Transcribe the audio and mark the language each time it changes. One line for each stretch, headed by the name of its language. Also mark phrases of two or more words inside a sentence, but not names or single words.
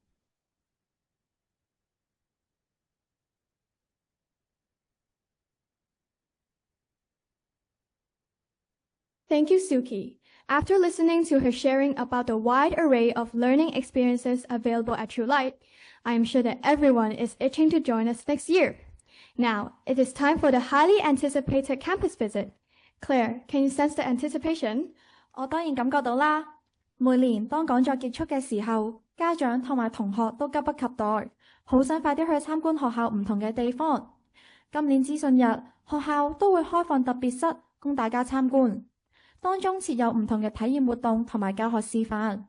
English: Thank you, Suki. After listening to her sharing about the wide array of learning experiences available at True Light, I am sure that everyone is itching to join us next year. Now, it is time for the highly anticipated campus visit. Claire, can you sense the anticipation?
Cantonese: 我當然感覺到啦。每年當講座結束嘅時候，家長同埋同學都急不及待，好想快啲去參觀學校唔同嘅地方。今年資訊日，學校都會開放特別室供大家參觀，當中設有唔同嘅體驗活動同埋教學示範。